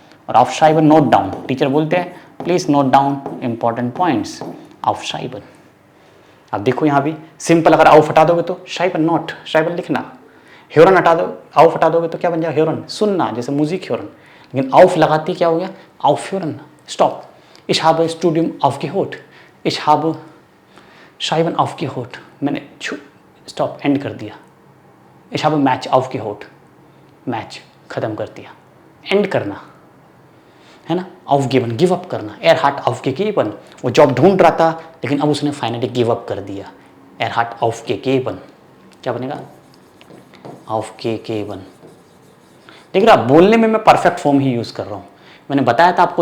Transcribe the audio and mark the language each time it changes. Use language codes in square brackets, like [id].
[hi] और आउफ शाइबन, note down, teacher बोलते हैं please note down important points, आउफ शाइबन। अब देखो यहाँ भी सिंपल, अगर आउफ हटा दोगे तो शाइबन, नोट, शाइबन लिखना। ह्योरन हटा दो, आउफ हटा दोगे तो क्या बन जाएगा, ह्योरन, सुनना, जैसे म्यूजिक ह्योरन। लेकिन आउफ लगाती क्या हो गया, आउफ ह्योरन, stop. [de] Ich habe Studium aufgehört, ich habe Schreiben aufgehört, [hi] मैंने स्टॉप, एंड कर दिया। [de] Ich habe मैच aufgehört, [hi] match खत्म कर दिया, एंड करना है ना। aufgeben, गिव अप करना। [de] Er hat aufgegeben, [hi] वो जॉब ढूंढ रहा था लेकिन अब उसने फाइनली गिव अप कर दिया। [de] Er hat aufgegeben, [hi] क्या बनेगा, aufgegeben। देख रहा, बोलने में मैं परफेक्ट फॉर्म ही यूज़ कर रहा हूँ। मैंने बताया था आपको